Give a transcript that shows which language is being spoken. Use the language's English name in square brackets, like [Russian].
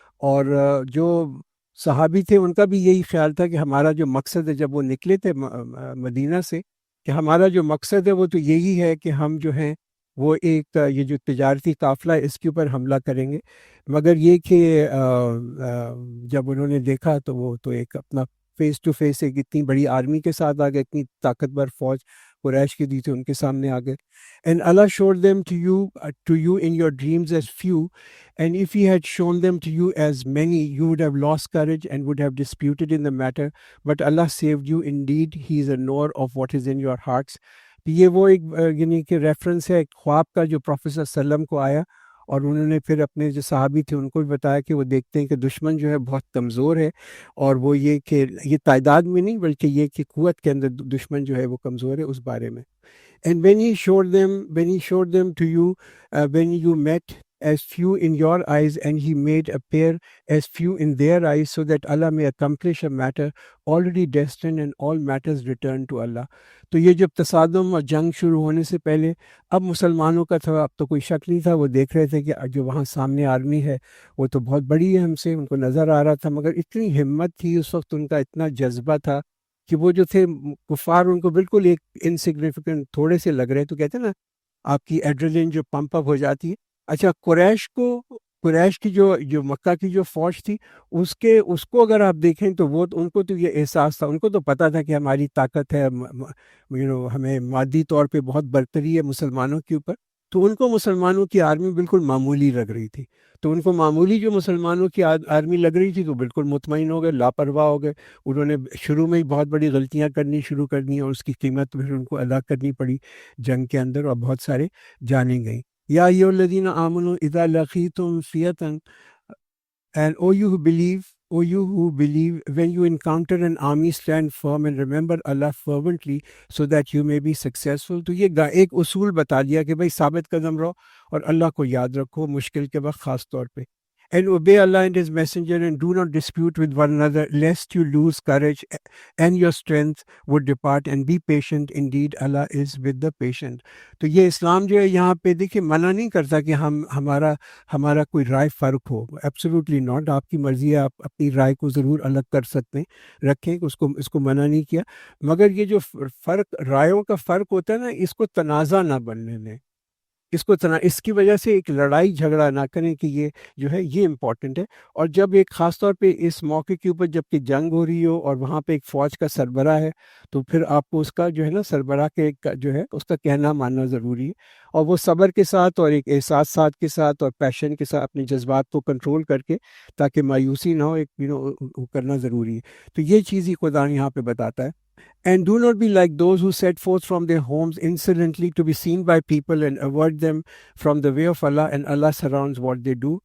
[Urdu] اور جو صحابی تھے ان کا بھی یہی خیال تھا کہ ہمارا جو مقصد ہے، جب وہ نکلے تھے مدینہ سے، کہ ہمارا جو مقصد ہے وہ تو یہی ہے کہ ہم جو ہیں وہ ایک یہ جو تجارتی قافلہ ہے اس کے اوپر حملہ کریں گے. مگر یہ کہ جب انہوں نے دیکھا تو وہ تو ایک اپنا فیس ٹو فیس ایک اتنی بڑی آرمی کے ساتھ آ گئے، اتنی طاقتور فوج قریش کی دی تھی ان کے سامنے آ گئے. [English] And Allah showed them to you in your dreams as few, and if He had shown them to you as many, you would have lost courage and would have disputed in the matter. But Allah saved you. Indeed, He is a knower of what is in your hearts. [Urdu] یہ وہ ایک یعنی کہ reference ہے ایک خواب کا جو پروفیٹ صلی اللہ علیہ وسلم کو آیا، اور انہوں نے پھر اپنے جو صحابی تھے ان کو بھی بتایا کہ وہ دیکھتے ہیں کہ دشمن جو ہے بہت کمزور ہے، اور وہ یہ کہ یہ تعداد میں نہیں بلکہ یہ کہ قوت کے اندر دشمن جو ہے وہ کمزور ہے، اس بارے میں. [English] And when he showed them to you, when you met as few in your eyes, and He made appear as few in their eyes, so that Allah may accomplish a matter already destined, and all matters return to Allah. [Urdu] تو یہ جب تصادم اور جنگ شروع ہونے سے پہلے اب مسلمانوں کا تھا، اب تو کوئی شک نہیں تھا، وہ دیکھ رہے تھے کہ جو وہاں سامنے آرمی ہے وہ تو بہت بڑی ہے ہم سے، ان کو نظر آ رہا تھا، مگر اتنی ہمت تھی اس وقت، ان کا اتنا جذبہ تھا کہ وہ جو تھے کفار ان کو بالکل ایک انسگنیفیکنٹ تھوڑے سے لگ رہے. تو کہتے ہیں نا آپ کی ایڈرلن جو پمپ اپ ہو جاتی ہے. اچھا، قریش کی جو مکہ کی جو فوج تھی اس کو اگر آپ دیکھیں تو وہ ان کو تو یہ احساس تھا، ان کو تو پتہ تھا کہ ہماری طاقت ہے، ہمیں مادی طور پہ بہت برتری ہے مسلمانوں کے اوپر. تو ان کو مسلمانوں کی آرمی بالکل معمولی لگ رہی تھی. تو ان کو معمولی جو مسلمانوں کی آرمی لگ رہی تھی تو بالکل مطمئن ہو گئے، لاپرواہ ہو گئے. انہوں نے شروع میں ہی بہت بڑی غلطیاں کرنی شروع کر دیں، اور اس کی قیمت پھر ان کو ادا کرنی پڑی جنگ کے اندر، اور بہت سارے جانیں گئیں. [Arabic] یا ایھا الذین آمنوا اذا لقیتم فئۃ، [English] and O you who believe, when you encounter an army, stand firm and remember Allah fervently so that you may be successful. [Urdu] تو یہ ایک اصول بتا دیا کہ بھائی ثابت قدم رہو اور اللہ کو یاد رکھو مشکل کے وقت خاص طور پہ. [English] And obey Allah and His messenger, and do not dispute with one another, lest you lose courage and your strength would depart, and be patient. Indeed, Allah is with the patient. [Urdu] تو یہ اسلام جو ہے یہاں پہ دیکھیں منع نہیں کرتا کہ ہمارا کوئی رائے فرق ہو. [English] Absolutely not. [Urdu] آپ کی مرضی ہے، آپ اپنی رائے کو ضرور الگ کر سکتے ہیں، رکھیں، اس کو منع نہیں کیا. مگر یہ جو رائےوں کا فرق ہوتا ہے نا، اس کو تنازع نہ بننے دیں، اس کی وجہ سے ایک لڑائی جھگڑا نہ کریں کہ یہ جو ہے یہ امپورٹنٹ ہے. اور جب ایک خاص طور پہ اس موقع کے اوپر جب کہ جنگ ہو رہی ہو اور وہاں پہ ایک فوج کا سربراہ ہے، تو پھر آپ کو اس کا جو ہے نا سربراہ کے جو ہے اس کا کہنا ماننا ضروری ہے، اور وہ صبر کے ساتھ اور ایک احساسات کے ساتھ اور پیشن کے ساتھ اپنے جذبات کو کنٹرول کر کے تاکہ مایوسی نہ ہو، ایک کرنا ضروری ہے. تو یہ چیز ہی خدا یہاں پہ بتاتا ہے. [English] And do not be like those who set forth from their homes insolently to be seen by people, and avert them from the way of Allah, and Allah surrounds what they do.